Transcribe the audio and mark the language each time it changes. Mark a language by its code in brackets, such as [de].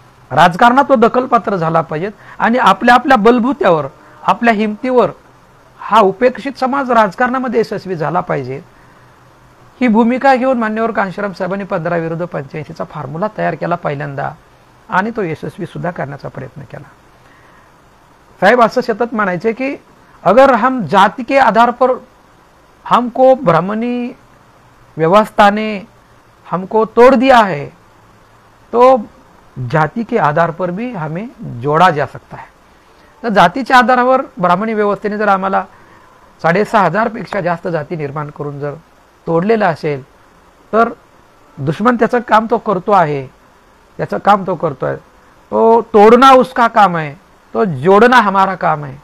[mr] राजकारणात तो दखलपात्र झाला पाहिजे आणि आपल्या आपल्या बलबुत्यावर, आपल्या हिमतीवर हा उपेक्षित समाज राजकारणामध्ये यशस्वी झाला पाहिजे. ही भूमिका घेऊन मान्यवर कांशीराम साहेबांनी 15 फॉर्म्युला तयार केला पहिल्यांदा आणि तो यशस्वी सुद्धा करण्याचा प्रयत्न केला. साहेब असं सतत म्हणायचे की [hi] अगर हम जाति के आधार पर हमको ब्राह्मणी व्यवस्था ने हमको तोड़ दिया है तो जाति के आधार पर भी हमें जोड़ा जा सकता है. [mr] तर जातीच्या आधारावर ब्राह्मणी व्यवस्थेने जर आम्हाला 6,500 पेक्षा जास्त जाती निर्माण करून जर तोडलेला असेल तर दुश्मन त्याचं काम तो करतो आहे, त्याचं काम तो करतोय. [hi] तो तोडना उसका काम आहे, तो जोडना हमारा काम आहे.